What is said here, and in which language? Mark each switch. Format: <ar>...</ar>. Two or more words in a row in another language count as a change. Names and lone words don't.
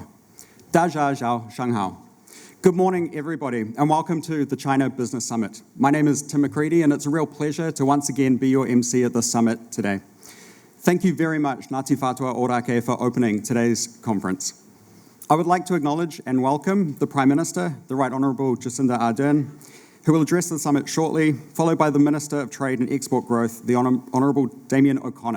<zh>大家早上好.</zh> <en>Good morning, everybody, and welcome to the China Business Summit. My name is Tim McCready, and it's a real pleasure to once again be your MC at this summit today. Thank you very much, Ngāti Whātua Ōrākei, for opening today's conference. I would like to acknowledge and welcome the Prime Minister, the Right Honourable Jacinda Ardern, who will address the summit shortly, followed by the Minister of Trade and Export Growth, the Honourable Damien O'Connor.</en>